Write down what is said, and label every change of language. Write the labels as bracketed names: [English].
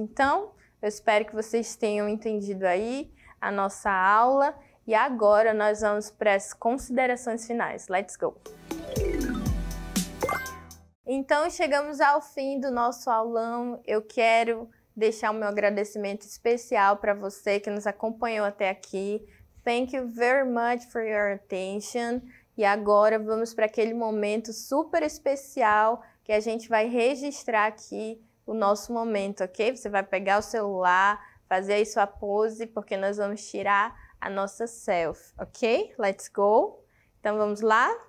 [Portuguese] Então, eu espero que vocês tenham entendido aí a nossa aula e agora nós vamos para as considerações finais. [English] Let's go! [Portuguese] Então, chegamos ao fim do nosso aulão. Eu quero deixar o meu agradecimento especial para você que nos acompanhou até aqui. [English] Thank you very much for your attention. [Portuguese] E agora vamos para aquele momento super especial que a gente vai registrar aqui o nosso momento, ok? Você vai pegar o celular, fazer aí sua pose, porque nós vamos tirar a nossa selfie, ok? [English] Let's go! Então vamos lá?